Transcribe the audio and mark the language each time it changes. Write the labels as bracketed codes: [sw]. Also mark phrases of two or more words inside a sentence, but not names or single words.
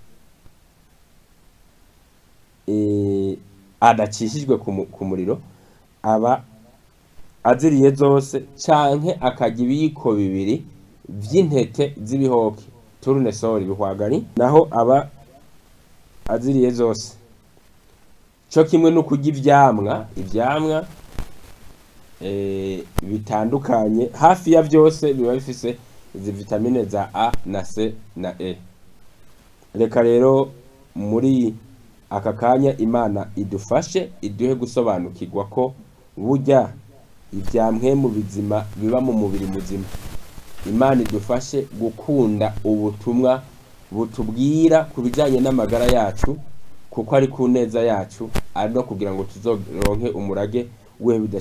[rn] adacishijwe ku muriro aba aziriye zose, canke akarya ibiyiko 2 vy'intete z'ibihoke, tournesol, bihwagari, naho aba aziriye zose. Cyo kimwe no kurya ivyamwa bitandukanye, hafi ya byose biba bifise izi vitamine za A na C na E. Reka rero muri aka kanya Imana idufashe, iduhe gusobanukirwa ko burya ivyamwe mu bizima biba mu mubiri muzima. Imana idufashe gukunda ubutumwa butubwira kubijanye n'amagara yacu, kuko ari ku neza yacu, ari no kugira ngo tuzoronke umurage we bidashira.